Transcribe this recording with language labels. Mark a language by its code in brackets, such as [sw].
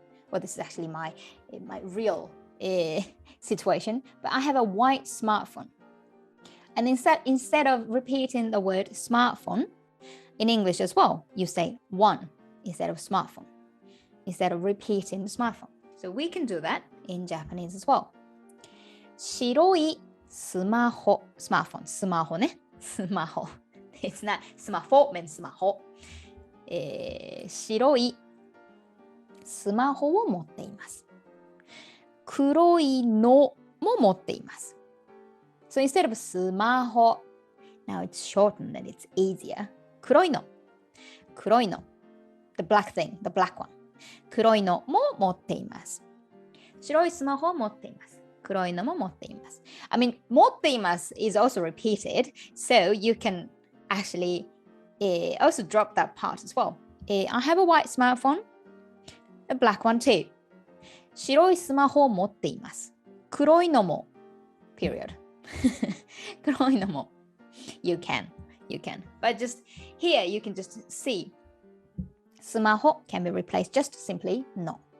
[en] Well, this is actually my real situation, but I have a white smartphone. And instead of repeating the word smartphone, in English as well, you say one instead of smartphone, instead of repeating the smartphone. So we can do that in Japanese as well. [ja] 白いスマホ smartphone スマホねスマホ [en] It's not [ja] スマホ [en] means [ja] スマホ、白いスマホを持っています黒いのも持っています [en] So instead of [ja] スマホ [en] Now it's shortened and it's easier. [ja] 黒いの。黒いの。 [en] The black thing, the black one. [ja] 黒いのも持っています。白いスマホを持っています。黒いのも持っています。 [en] I mean, [ja] 持っています [en] is also repeated, so you can actually also drop that part as well. I have a white smartphone, a black one too. [ja] 白いスマホを持っています。黒いのも、period. 黒いのも。 [en] You can. But just here, you can just see. スマホ can be replaced just simply no.